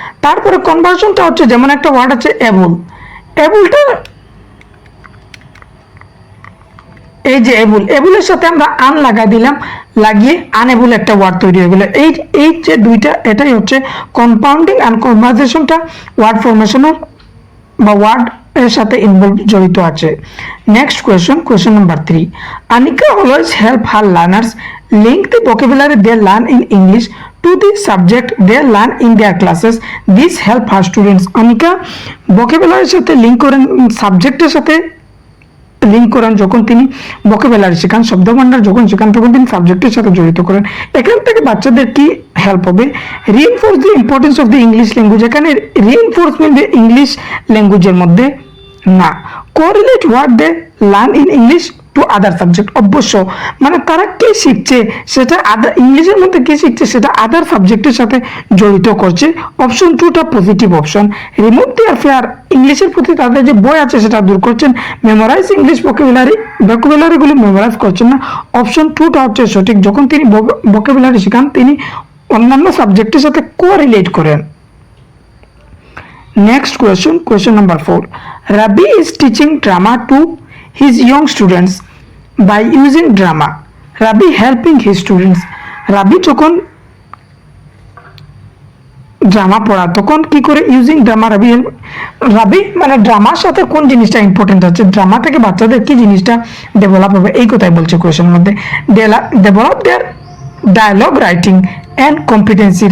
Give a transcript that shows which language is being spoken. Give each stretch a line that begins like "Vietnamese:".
Bangla: তারপরে কনভার্সনটা হচ্ছে যেমন একটা ওয়ার্ড আছে এবল, এবলটা এই যে এবুলের সাথে আমরা আন লাগা দিলাম, লাগিয়ে আনএবল একটা ওয়ার্ড তৈরি হয়ে গেল। এই যে দুইটা, এটাই হচ্ছে কম্পাউন্ডিং আর কনভার্সেশনটা ওয়ার্ড ফরমেশনের বা ওয়ার্ড এর সাথে ইনভলভ জড়িত আছে।
English: Next question number 3, Anika always help her learners link the vocabulary they learn in English to the subject they learn in their classes. This help her students.
Bangla: Anika vocabulary সাথে link করেন, সাবজেক্টের সাথে link করেন যখন তিনি vocabulary শেখান, শব্দভান্ডার যখন শেখান তখন তিনি সাবজেক্টের সাথে জড়িত করেন। এখান থেকে বাচ্চাদের কি হেল্প হবে?
English: Reinforce the importance of the English language. এখানে reinforcement the English ল্যাঙ্গুয়েজের মধ্যে না, correlate what they learn in English to other subject.
Bangla: অবশ্য মানে তারা কি শিখছে সেটা ইংলিশের মধ্যে কি শিখছে সেটা আদার সাবজেক্টের সাথে জড়িত করছে। অপশন 2টা পজিটিভ অপশন।
English: remove their fear,
Bangla: ইংলিশের প্রতি তাদের যে বই আছে সেটা দূর করছেন। মেমোরাইজ ইংলিশ ভোকাবুলারিগুলি মেমোরাইজ করছেন না। অপশন 2টা হচ্ছে সঠিক। যখন তিনি ভোকাবুলারি শেখান তিনি অন্যান্য সাবজেক্টের সাথে কোরিলেট করেন।
English: Next question number 4. Rabi is teaching drama to his young students by using drama. Rabi helping his students.
Bangla: Rabi যখন ড্রামা পড়া তখন কি করে ইউজিং ড্রামা রাবি মানে ড্রামার সাথে কোন জিনিসটা ইম্পর্টেন্ট আছে, ড্রামা থেকে বাচ্চাদের কি জিনিসটা ডেভেলপ হবে এই কথাই বলছে কোয়েশ্চেনের মধ্যে।
English: Develop their dialogue writing and competency.